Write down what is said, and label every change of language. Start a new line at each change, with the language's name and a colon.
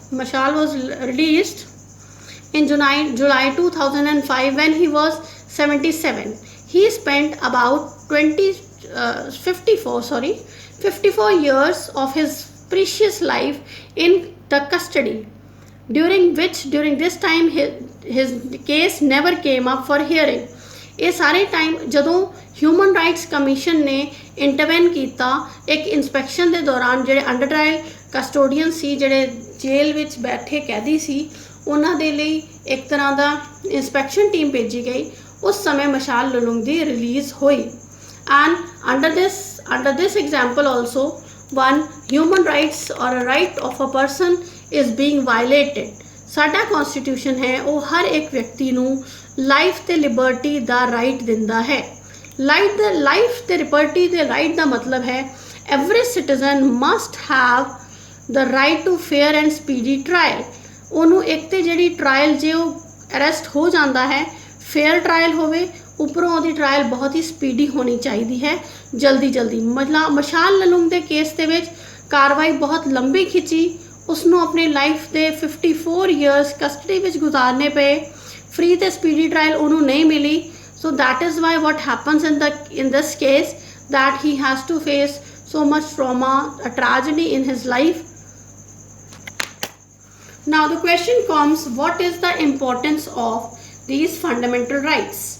English: Mashal was released in July 2005 when he was 77. He spent about 54 years of his precious life in the custody, during this time his case never came up for hearing.
Hindi: ये सारे time
Punjabi: ਜਦੋਂ human rights commission ਨੇ intervene ਕੀਤਾ ਇੱਕ inspection ਦੇ ਦੌਰਾਨ ਜਿਹੜੇ under trial custodian ਸੀ, ਜਿਹੜੇ ਜੇਲ੍ਹ ਵਿੱਚ ਬੈਠੇ ਕੈਦੀ ਸੀ, ਉਹਨਾਂ ਦੇ ਲਈ ਇੱਕ ਤਰ੍ਹਾਂ ਦਾ ਇਨਸਪੈਕਸ਼ਨ ਟੀਮ ਭੇਜੀ ਗਈ। ਉਸ ਸਮੇਂ ਮਸ਼ਾਲ ਲੁਲੁੰਗ ਦੀ ਰਿਲੀਜ਼ ਹੋਈ।
English: And under this example also, one human rights or a right of a person is being violated।
Punjabi: ਸਾਡਾ ਕਨਸਟੀਟਿਊਸ਼ਨ ਹੈ ਉਹ ਹਰ ਇੱਕ ਵਿਅਕਤੀ ਨੂੰ ਲਾਈਫ ਤੇ ਲਿਬਰਟੀ ਦਾ ਰਾਈਟ ਦਿੰਦਾ ਹੈ। ਲਾਈਫ ਤੇ ਲਿਬਰਟੀ ਦੇ ਰਾਈਟ ਦਾ ਮਤਲਬ ਹੈ
English: every citizen must have the right to fair and speedy trial।
Punjabi: ਉਹਨੂੰ ਇੱਕ ਤੇ ਜਿਹੜੀ ਟਰਾਇਲ ਜੇ ਉਹ ਅਰੈਸਟ ਹੋ ਜਾਂਦਾ ਹੈ, ਫੇਅਰ ਟਰਾਇਲ ਹੋਵੇ, ਉੱਪਰੋਂ ਉਹਦੀ ਟਰਾਇਲ ਬਹੁਤ ਹੀ ਸਪੀਡੀ ਹੋਣੀ ਚਾਹੀਦੀ ਹੈ, ਜਲਦੀ। ਮਸ਼ਾਲ ਲੁਲੁੰਗ ਦੇ ਕੇਸ ਦੇ ਵਿੱਚ ਕਾਰਵਾਈ ਬਹੁਤ ਲੰਬੀ ਖਿੱਚੀ, ਉਸਨੂੰ ਆਪਣੀ ਲਾਈਫ ਦੇ 54 ਈਅਰਸ ਕਸਟਡੀ ਵਿੱਚ ਗੁਜ਼ਾਰਨੇ ਪਏ, ਫ੍ਰੀ ਤੇ ਸਪੀਡੀ ਟਰਾਇਲ ਉਹਨੂੰ ਨਹੀਂ ਮਿਲੀ।
English: So that is why what happens in this case that he has to face so much trauma, a tragedy in his life. Now the question comes, what is the importance of these fundamental rights?